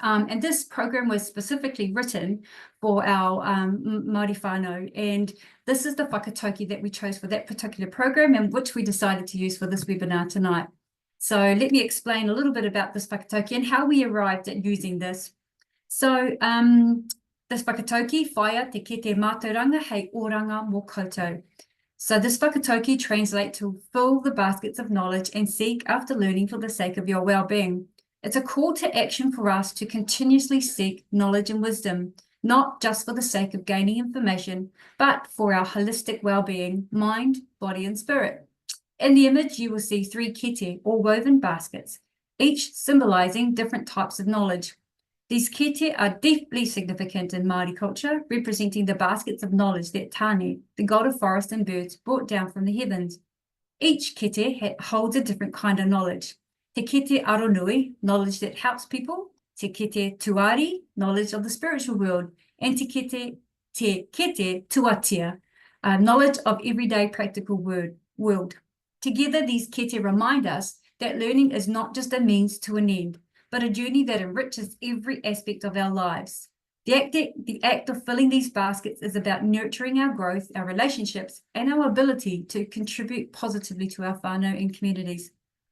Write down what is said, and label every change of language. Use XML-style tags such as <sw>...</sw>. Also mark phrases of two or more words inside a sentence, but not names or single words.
<en>And this program was specifically written for our Māori whānau, and this is the whakatauki that we chose for that particular program and which we decided to use for this webinar tonight. So let me explain a little bit about this whakatauki and how we arrived at using this. So this</en> <mi>whakatauki, whaia te kete mātauranga hei oranga mō koutou.</mi> <en>So this whakatauki translates to fill the baskets of knowledge and seek after learning for the sake of your well-being. It's a call to action for us to continuously seek knowledge and wisdom, not just for the sake of gaining information, but for our holistic well-being, mind, body and spirit. In the image, you will see 3 kete or woven baskets, each symbolizing different types of knowledge. These kete are deeply significant in Māori culture, representing the baskets of knowledge that Tāne, the god of forest and birds, brought down from the heavens. Each kete holds a different kind of knowledge.</en> <mi>Te kete aronui,</mi> <en>knowledge that helps people.</en> <mi>Te kete tuari,</mi> <en>knowledge of the spiritual world.</en> <mi>And te kete tuatia,</mi> <en>knowledge of everyday practical world. Together, these kete remind us that learning is not just a means to an end, but a journey that enriches every aspect of our lives. The act of filling these baskets is about nurturing our growth, our relationships, and our ability to contribute positively to our whānau and communities.</en>